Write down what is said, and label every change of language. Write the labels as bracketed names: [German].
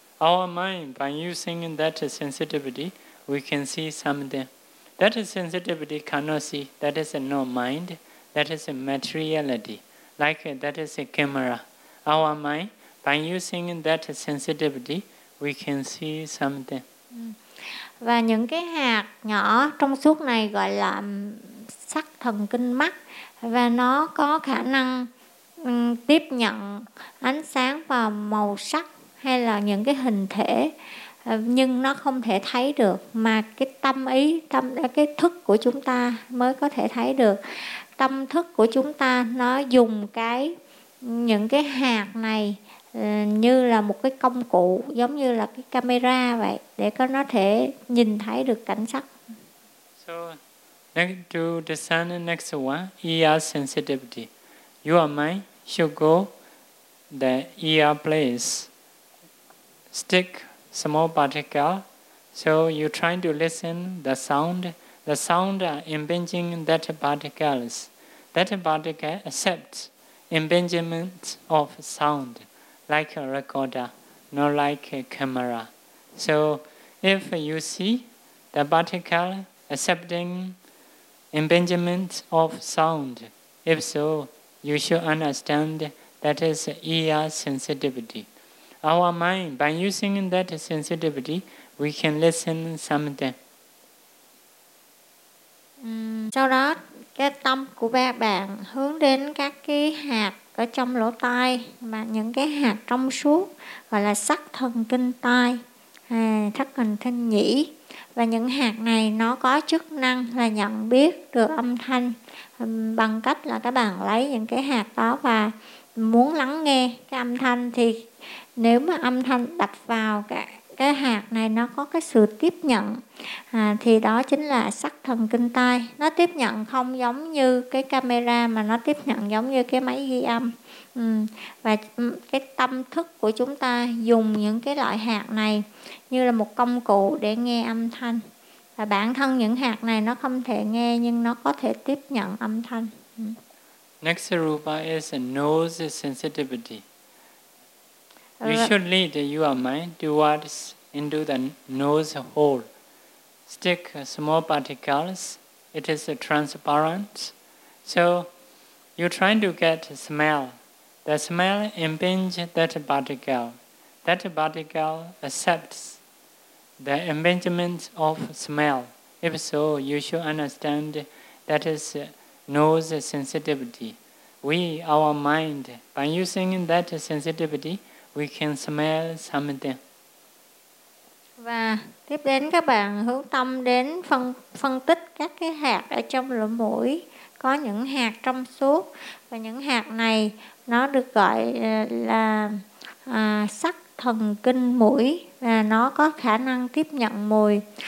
[English] Our mind, by using that sensitivity, we can see something. That sensitivity cannot see. That is no mind. That is a materiality. Like that is a camera. Our mind, by using that sensitivity, we can see something. [Vietnamese] Và những cái hạt nhỏ trong suốt này gọi là sắc thần kinh mắt. Và nó có khả năng tiếp nhận ánh sáng và màu sắc hay là những cái hình thể, nhưng nó không thể thấy được, mà cái tâm ý, tâm cái thức của chúng ta mới có thể thấy được. Tâm thức của chúng ta nó dùng cái những cái hạt này như là một cái công cụ, giống như là cái camera vậy, để nó thể nhìn thấy được cảnh sắc. [English] So, to discern the next one, ear sensitivity. Your mind should go the ear place. Stick small particle. So you're trying to listen the sound. The sound impinging that particles. That particle accepts impingement of sound. Like a recorder, not like a camera. So if you see the particle accepting impingement of sound, if so, you should understand that is ear sensitivity. Our mind, by using that sensitivity, we can listen something. [Vietnamese] Sau đó, cái tâm của ba bạn hướng đến các cái hạt ở trong lỗ tai, mà những cái hạt trong suốt gọi là sắc thần kinh tai, sắc thần kinh nhĩ. Và những hạt này nó có chức năng là nhận biết được âm thanh bằng cách là các bạn lấy những cái hạt đó và muốn lắng nghe cái âm thanh, thì nếu mà âm thanh đập vào cái hạt này nó có cái sự tiếp nhận thì đó chính là sắc thần kinh tai. Nó tiếp nhận không giống như cái camera mà nó tiếp nhận giống như cái máy ghi âm. Và cái tâm thức của chúng ta dùng những cái loại hạt này như là một công cụ để nghe âm thanh. Và bản thân những hạt này nó không thể nghe nhưng nó có thể tiếp nhận âm thanh. [English] Next rupa is nose sensitivity. You should lead your mind towards into the nose hole. Stick small particles. It is transparent. So you're trying to get smell. The smell impinges that particle. That particle accepts the impingement of smell. If so, you should understand that is nose sensitivity. We, our mind, by using that sensitivity, we can smell something. [Vietnamese] Và tiếp đến các bạn hướng tâm đến phân tích các cái hạt ở trong lỗ mũi. Có những hạt trong suốt và những hạt này nó được gọi là sắc thần kinh mũi và nó có khả năng tiếp nhận mùi.